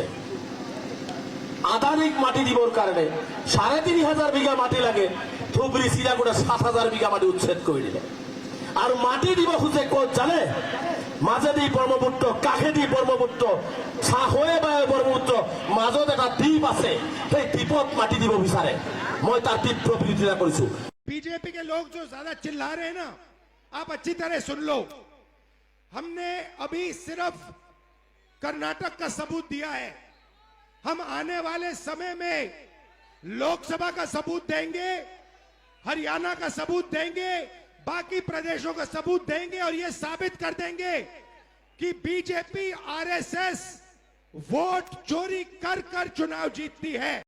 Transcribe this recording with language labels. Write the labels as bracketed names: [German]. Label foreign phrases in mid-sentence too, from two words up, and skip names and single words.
[Assamese] আদানীক মাটি দিবৰ কাৰণে ৩,৫০০ বিঘা মাটি লাগে, ধুবুৰী চিৰাগুড়া ৭,০০০ বিঘা মাটি উচ্ছেদ কৰি দিলে। আৰু মাটি দিব খোজে ক'ত জানে? মাজেদি ব্ৰহ্মপুত্ৰ, কাষেদি ব্ৰহ্মপুত্ৰ, চাহৈ বাই ব্ৰহ্মপুত্ৰ, মাজত এটা দ্বীপ আছে, সেই দ্বীপত মাটি দিব বিচাৰে। মই তাৰ তীব্ৰ বিৰোধিতা কৰিছো। [Hindi] बीजेपी के लोग जो ज्यादा चिल्ला रहे हैं ना, आप अच्छी तरह सुन लो। हमने अभी सिर्फ कर्नाटक का सबूत दिया है, हम आने वाले समय में लोकसभा का सबूत देंगे, हरियाणा का सबूत देंगे, बाकी प्रदेशों का सबूत देंगे, और ये साबित कर देंगे कि बीजेपी आरएसएस वोट चोरी कर कर चुनाव जीतती है।